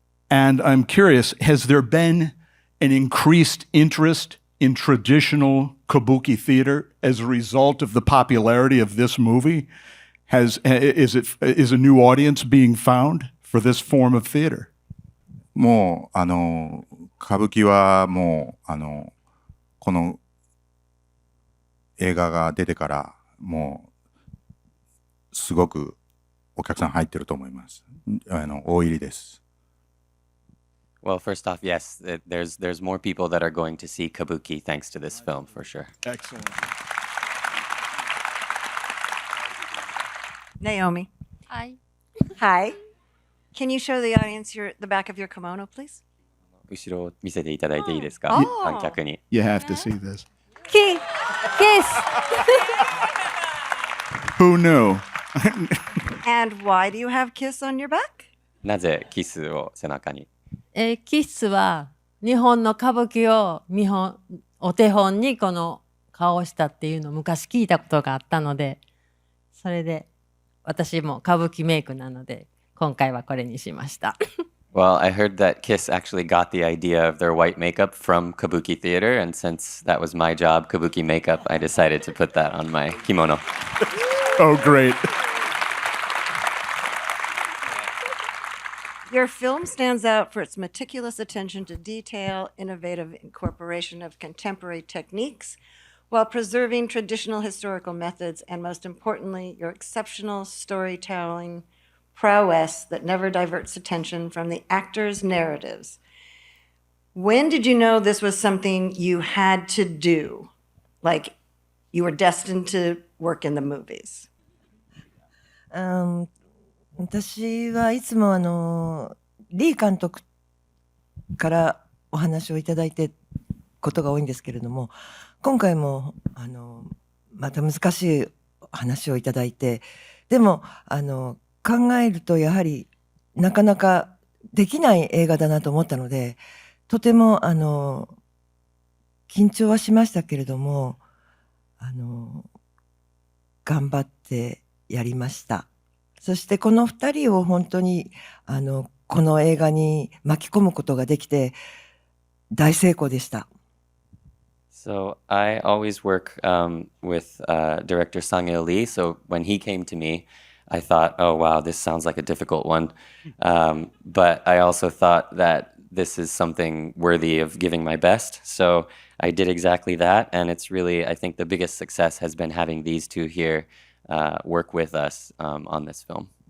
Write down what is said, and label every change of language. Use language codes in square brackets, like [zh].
[en] And I'm curious, has there been an increased interest in traditional kabuki theater as a result of the popularity of this movie? Is a new audience being found for this form of theater? [ja] もう歌舞伎はもうこの映画が出てからもうすごくお客さん入ってると思います。大入りです。 [en] Well, first off, yes, there's more people that are going to see kabuki thanks to this film, for sure. Excellent. Naomi. Hi. Hi. Can you show the audience the back of your kimono, please? [ja] 後ろを見せていただいていいですか？ [en] Oh. [ja] 観客に。 [en] You have to see this. Kiss. Who knew? And why do you have kiss on your back? [ja] なぜキスを背中に？キスは日本の歌舞伎をお手本にこの顔をしたっていうのを昔聞いたことがあったので、それで私も歌舞伎メイクなので今回はこれにしました。 [en] Well, I heard that Kiss actually got the idea of their white makeup from kabuki theater, and since that was my job, kabuki makeup, I decided to put that on my kimono. Oh, great. Your film stands out for its meticulous attention to detail, innovative incorporation of contemporary techniques, while preserving traditional historical methods, and most importantly, your exceptional storytelling prowess that never diverts attention from the actors' narratives. When did you know this was something you had to do? Like you were destined to work in the movies? [ja] 私はいつもリー監督からお話をいただいてことが多いんですけれども、今回もまた難しい話をいただいて、でも考えるとやはりなかなかできない映画だなと思ったので、とても緊張はしましたけれども、頑張ってやりました。そしてこの2人を本当にこの映画に巻き込むことができて大成功でした。 [en] So I always work with director Sang-il Lee. So when he came to me, I thought, oh, wow, this sounds like a difficult one. But I also thought that this is something worthy of giving my best. So I did exactly that. And it's really, I think the biggest success has been having these two here work with us on this film.